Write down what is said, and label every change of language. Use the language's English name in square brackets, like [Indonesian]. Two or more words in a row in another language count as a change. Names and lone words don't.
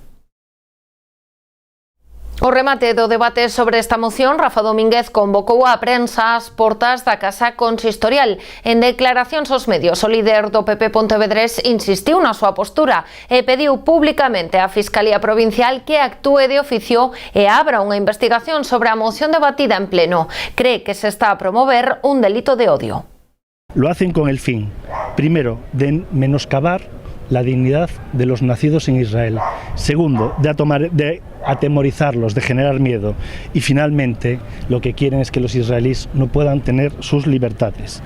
[Galician] O remate do debate sobre esta moción, Rafa Domínguez convocou a prensa ás portas da Casa Consistorial. En declaracións aos medios, o líder do PP pontevedrés insistiu na súa postura e pediu públicamente á Fiscalía Provincial que actúe de oficio e abra unha investigación sobre a moción debatida en pleno. Cree que se está a promover un delito de odio. [Spanish] Lo hacen con el fin, primero, de menoscabar la dignidad de los nacidos en Israel. Segundo, de atemorizarlos, de generar miedo. Y finalmente, lo que quieren es que los israelíes no puedan tener sus libertades.